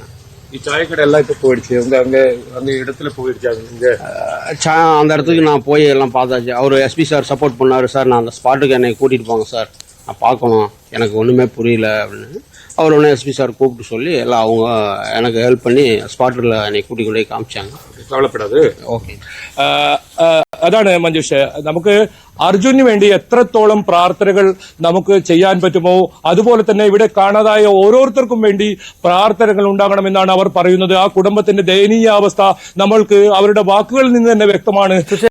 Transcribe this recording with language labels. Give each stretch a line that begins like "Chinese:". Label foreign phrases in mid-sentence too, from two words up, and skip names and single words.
Tamil: சாயக்கடை எல்லாம் இப்போ போயிடுச்சு, அங்க இடத்துல போயிடுச்சு. அந்த இடத்துக்கு நான் போய் எல்லாம் பார்த்தாச்சு. அவர் எஸ்பி சார் சப்போர்ட் பண்ணாரு. சார் நான் அந்த ஸ்பாட்டுக்கு என்னை கூட்டிட்டு போங்க சார், நான் பார்க்கணும், எனக்கு ஒன்றுமே புரியல அப்படின்னு. அவர் ஒன்று எஸ்பி சார் கூப்பிட்டு சொல்லி எல்லாம் அவங்க எனக்கு ஹெல்ப் பண்ணி ஸ்பாட்டில் என்னை கூட்டி கொண்டே காமிச்சாங்க.
Malayalam: കവലപ്പെടാതെ. ഓക്കെ. അതാണ് മഞ്ജുഷ, നമുക്ക് അർജുനു വേണ്ടി എത്രത്തോളം പ്രാർത്ഥനകൾ നമുക്ക് ചെയ്യാൻ പറ്റുമോ അതുപോലെ തന്നെ ഇവിടെ കാണാതായ ഓരോരുത്തർക്കും വേണ്ടി പ്രാർത്ഥനകൾ ഉണ്ടാകണമെന്നാണ് അവർ പറയുന്നത്. ആ കുടുംബത്തിന്റെ ദയനീയാവസ്ഥ നമ്മൾക്ക് അവരുടെ വാക്കുകളിൽ നിന്ന് തന്നെ വ്യക്തമാണ്.